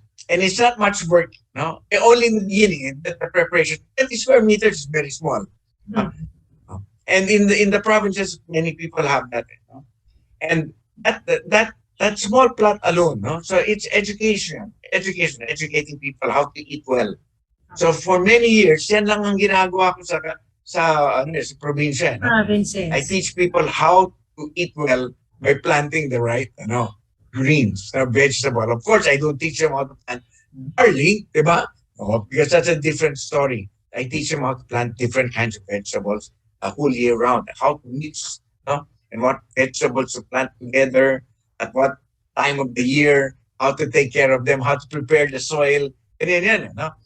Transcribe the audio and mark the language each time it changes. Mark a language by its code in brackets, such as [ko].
[en] And it's not much work, no? Only in the beginning, the preparation. 20 square meters is very small. No? And in the provinces, many people have that. No? And that small plot alone, no? So it's educating people how to eat well. So for many years, [tl] yan lang ang ginagawa ko sa probinsya. [en] No? Provinces. I teach people how to eat well by planting the right greens, vegetable. Of course, I don't teach them how to plant barley, diba? No, because that's a different story. I teach them how to plant different kinds of vegetables a whole year round, how to mix, and what vegetables to plant together, at what time of the year, how to take care of them, how to prepare the soil. And no?